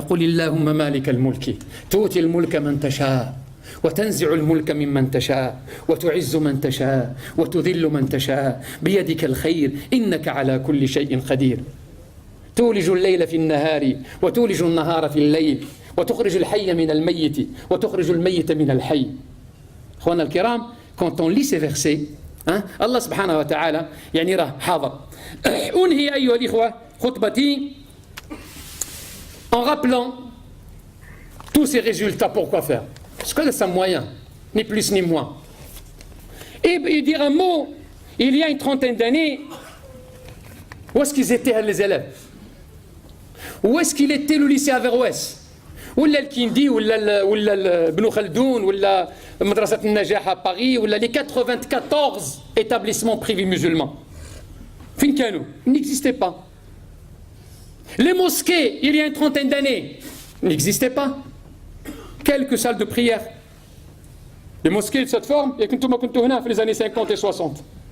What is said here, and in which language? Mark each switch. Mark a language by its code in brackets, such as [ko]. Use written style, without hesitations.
[ar] قل اللهم مالك الملك تؤتي الملك من تشاء وتنزع الملك ممن تشاء وتعز من تشاء وتذل من تشاء بيدك الخير إنك على كل شيء قدير تولج الليل في النهار وتولج النهار في الليل وتخرج الحي من الميت وتخرج الميت من الحي. أخوانا الكرام, [fr] quand on lit ces versets, Allah subhanahu wa ta'ala [ar] يعني راه حاضر. أنهي أيها الإخوة خطبتي [fr] en rappelant tous ces résultats. Pourquoi faire? Parce que c'est un moyen, ni plus ni moins. Et dire un mot, il y a une trentaine d'années, où est-ce qu'ils étaient les élèves? Où est-ce qu'il était le lycée Averroès? [ar] ولا الكندي ولا ابن خلدون ولا مدرسة النجاح à Paris ولا [fr] les 94 établissements privés musulmans. [ar] فين كانوا? [fr] Ils n'existaient pas. Les mosquées, il y a une trentaine d'années, n'existaient pas. Quelques salles de prière. Les mosquées de cette forme, il y a que les années 50 et 60.